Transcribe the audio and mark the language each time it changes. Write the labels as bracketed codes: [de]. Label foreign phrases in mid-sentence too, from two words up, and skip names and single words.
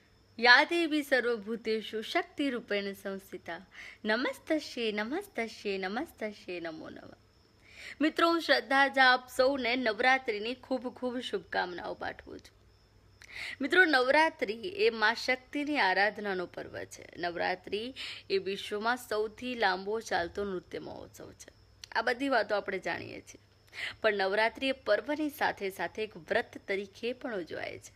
[sa] या देवी सर्वभूतेषु शक्तिरूपेण संस्थिता नमस्तस्यै नमस्तस्यै नमस्तस्यै नमो नमः. [gu] મિત્રો, હું શ્રદ્ધા આપ સૌને નવરાત્રિની ખૂબ ખૂબ શુભકામનાઓ પાઠવું છું. મિત્રો, નવરાત્રિ એ મા શક્તિની આરાધનાનો પર્વ છે. નવરાત્રિ એ વિશ્વમાં સૌથી લાંબો ચાલતો નૃત્ય મહોત્સવ છે. આ બધી વાતો આપણે જાણીએ છીએ, પણ નવરાત્રિ એ પર્વની સાથે સાથે એક વ્રત તરીકે પણ ઉજવાય છે.